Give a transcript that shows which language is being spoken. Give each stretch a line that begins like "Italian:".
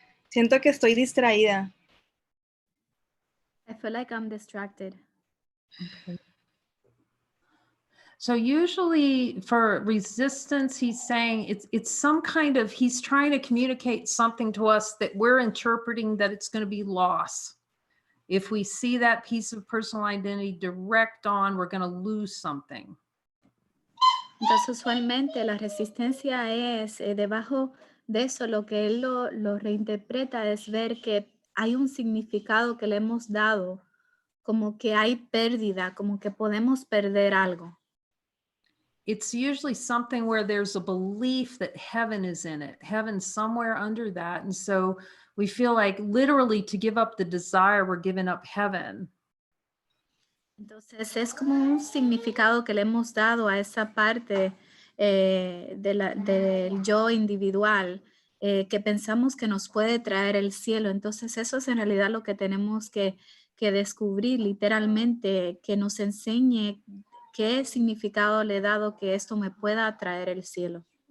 Spanish: Siento que estoy distraída.
English: I feel like I'm distracted. Okay. So usually for resistance, he's saying it's some kind of, he's trying to communicate something to us that we're interpreting that it's going to be loss. If we see that piece of personal identity direct on, we're going to lose something.
Spanish: Entonces, usualmente la resistencia es debajo de eso, lo que él lo reinterpreta es ver que hay un significado que le hemos dado, como que hay pérdida, como que podemos perder algo.
English: It's usually something where there's a belief that heaven is in it, heaven somewhere under that. And so we feel like literally to give up the desire, we're giving up heaven.
Spanish: Entonces es como un significado que le hemos dado a esa parte del yo individual que pensamos que nos puede traer el cielo. Entonces eso es en realidad lo que tenemos que descubrir literalmente, que nos enseñe qué significado le he dado que esto me pueda traer el cielo.